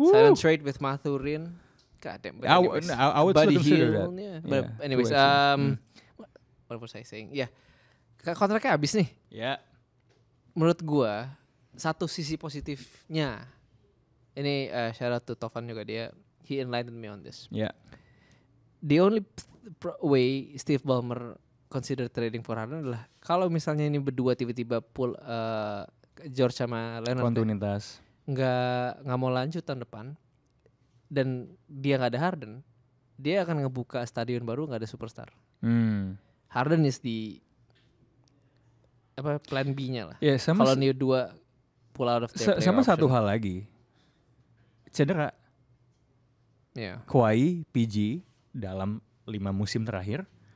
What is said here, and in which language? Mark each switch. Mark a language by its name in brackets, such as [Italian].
[English] Silent trade with Mathurin. God damn. I would consider that. Yeah. But anyways, what was I saying? [Indonesian] Yeah. Kontraknya habis nih. [English] Yeah. [Indonesian] Menurut gua, satu sisi positifnya. [English] Ini shout out to Tovan juga, he enlightened me on this. Yeah. The only way Steve Ballmer consider trading for Harden [Indonesian] adalah kalau misalnya ini berdua tiba-tiba pull George sama Leonard kontinuitas nggak mau lanjut tahun depan dan dia nggak ada Harden, dia akan ngebuka stadion baru nggak ada superstar. [English] Harden is the plan B-nya lah. [Indonesian] Kalau nih dua [English] pull out of their player [Indonesian] sama [English] option. [Indonesian] Satu hal lagi, cedera. Kawhi, PG dalam 4-5 musim terakhir